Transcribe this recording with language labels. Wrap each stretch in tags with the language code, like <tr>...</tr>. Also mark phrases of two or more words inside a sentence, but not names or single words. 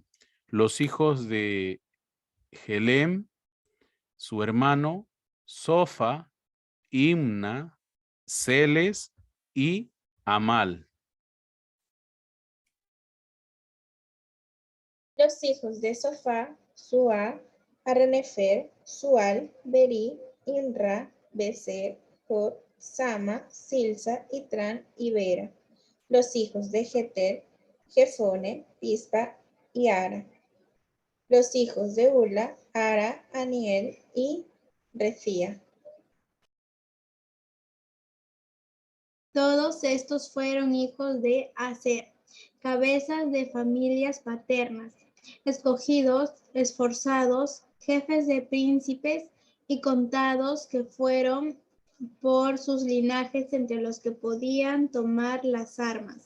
<es>Los hijos de Helem, su hermano, Sofa, Imna, Celes y Amal. Los hijos de Sofá, Sua, Arnefer, Sual, Beri, Inra, Beser, Jod, Sama, Silsa, Itran y Bera. Los hijos de Jeter, Jefone, Pispa y Ara. Los hijos de Ula, Ara, Aniel y Refía. Todos estos fueron hijos de Aser, cabezas de familias paternas, escogidos, esforzados, jefes de príncipes y contados que fueron por sus linajes entre los que podían tomar las armas.</es>